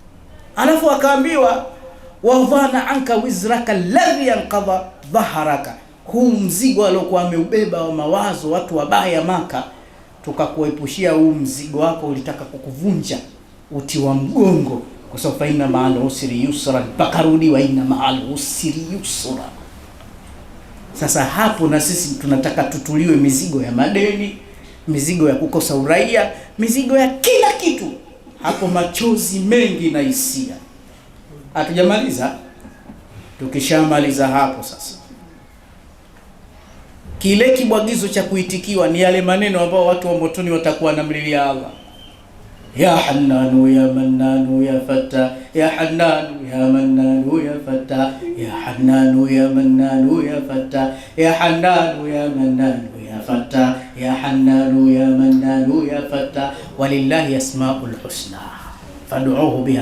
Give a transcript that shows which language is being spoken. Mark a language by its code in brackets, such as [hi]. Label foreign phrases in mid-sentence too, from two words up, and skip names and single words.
[sw] Alafu akaambiwa [ar] ووضعنا عنك وزرك الذي أنقض ظهرك, [sw] huu mzigo aliokuwa ameubeba wa mawazo watu wabaya Maka, tukakuepushia huu mzigo wako ulitaka kukuvunja uti wa mgongo, kwa sababu [ar] فإن مع العسر يسرا, [sw] pakarudi [ar] وإن مع العسر يسرا. [sw] Sasa hapo na sisi tunataka tutuliwe mizigo ya madeni, mizigo ya kukosa uraia, mizigo ya kila kitu. Hapo machozi mengi na hisia. Hatujamaliza. Tukishamaliza hapo sasa, kile kibwagizo cha kuitikiwa ni yale maneno ambao watu wa motoni watakuwa namlilia Allah: [ar] يا حنان يا منان يا فتاح، يا حنان يا منان يا فتاح، يا حنان يا منان يا فتاح، يا حنان يا منان يا فتاح، يا حنان يا منان يا فتاح، ولله الأسماء الحسنى فادعوه بها.